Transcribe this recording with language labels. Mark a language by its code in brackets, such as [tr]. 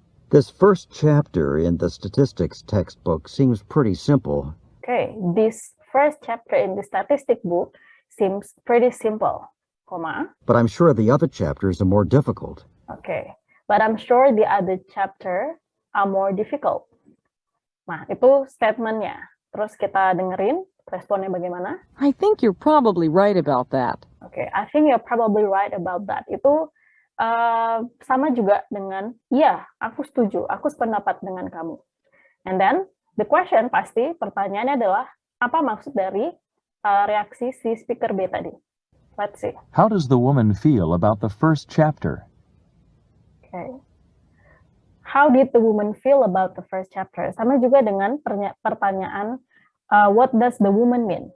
[en] This first chapter in the statistics textbook seems pretty simple. Okay, this first chapter in the statistic book seems pretty simple, comma. But I'm sure the other chapters are more difficult. Okay, but I'm sure the other chapter are more difficult. [id] Nah, itu statementnya. Terus kita dengerin responnya bagaimana. [en] I think you're probably right about that. Okay, I think you're probably right about that. [id] Itu sama juga dengan, iya, aku setuju, aku sependapat dengan kamu. [en] And then, the question [id] pasti pertanyaannya adalah apa maksud dari reaksi si speaker B tadi. [en] Let's see. How does the woman feel about the first chapter? Okay. How did the woman feel about the first chapter? [id] Sama juga dengan pertanyaan [en] what does the woman mean?